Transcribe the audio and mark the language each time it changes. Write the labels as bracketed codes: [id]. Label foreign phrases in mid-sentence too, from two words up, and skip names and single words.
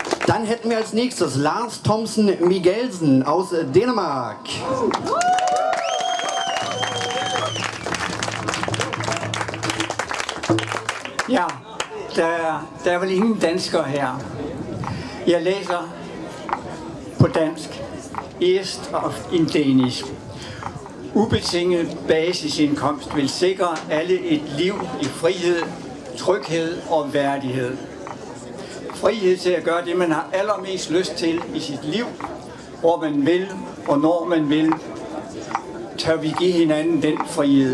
[de] Dann hätten wir als nächstes Lars Thomsen Miguelsen aus Dänemark. [da] Ja, der er vel ingen danskere her. Jeg læser på dansk. [en] East of in Danish. [da] Ubetinget basisindkomst vil sikre alle et liv i frihed, tryghed og værdighed. Frihed til at gøre det, man har allermest lyst til i sit liv, hvor man vil og når man vil, tør vi give hinanden den frihed.